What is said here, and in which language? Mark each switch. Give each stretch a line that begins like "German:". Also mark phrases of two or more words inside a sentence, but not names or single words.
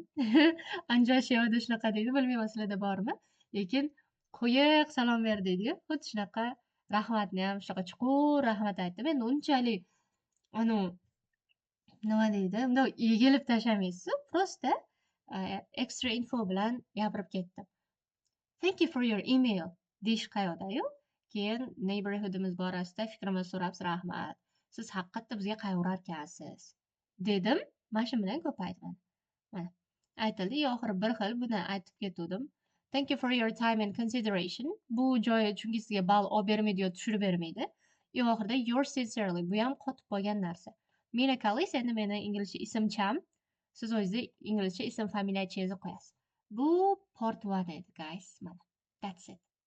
Uzbek: Anjosh yo'lda shunaqa deydi, bilmayman sizlarda bormi? Lekin qo'yiq salom ber deydi-yu, xuddi shunaqa rahmatniyam shunaqa chuqur rahmat aytdim. Endi unchalik anavi nima deydi, bundoq egilib tashlamaysiz-ku, prosta
English: extra info
Uzbek: bilan gapirib ketdim.
English: "Thank you for your email"
Uzbek: deyish qayoqda-yu? Keyin neighborhoodimiz borasida fikrimizni so'rabsiz, rahmat. Siz haqiqatda bizga qayg'urarkansiz, dedim. Mana shu bilan ko'paydi mana. Mana. Aytildi. Oxiri bir xil buni aytib ketuvdim.
English: Thank you for your time and consideration.
Uzbek: Bu joyi chunki sizga ball olib bermaydi yo tushirib bermaydi. Oxirida
English: yours sincerely.
Uzbek: Bu ham qotib qolgan narsa. Meni Kalis, endi meni inglizcha ismcham. Siz o'zingizni inglizcha ism familiyachingizni qo'yasiz. Bu part 1 edi, guys. Mana.
English: That's it.